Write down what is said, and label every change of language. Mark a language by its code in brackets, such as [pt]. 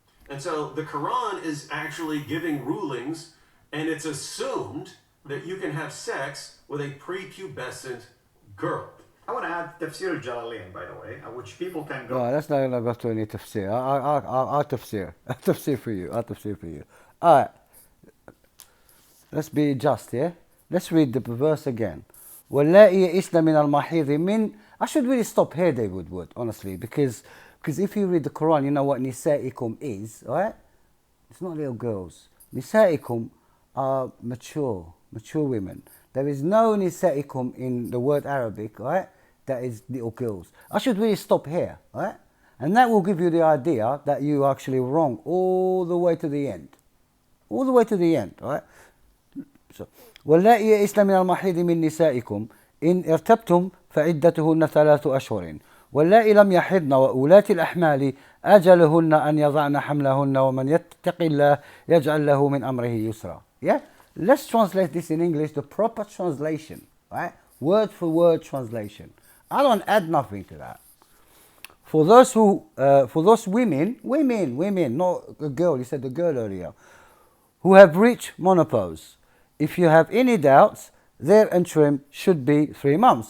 [en] And so the Quran is actually giving rulings, and it's assumed that you can have sex with a prepubescent girl. I want to add Tafsir al-Jalalain, by the way, which people can go... No, that's not going to go to any tafsir. I'll tafsir. I'll tafsir for you. I'll tafsir for you. All right. Let's be just here. Let's read the verse again. [ar] واللائي يئسن من المحيض من. [en] I should really stop here, David Wood, honestly, because if you read the Quran, you know what nisaikum is, right? It's not little girls. Nisaikum are mature women. There is no nisaikum in the word Arabic, right? That is little girls. I should really stop here, right? And that will give you the idea that you are actually wrong all the way to the end. All the way to the end, right? [ar] So, واللائي يئسن من المحيض من نسائكم إن ارتبتم فعدتهن 3 أشهر واللائي لم يحضن وأولات الأحمال أجلهن أن يضعن حملهن ومن يتق الله يجعل له من أمره يسرا. [en] Yeah? Let's translate this in English, the proper translation, right? Word for word translation. I don't add nothing to that. For those women, not a girl, you said the girl earlier, who have reached menopause, if you have any doubts, their interim should be 3 months.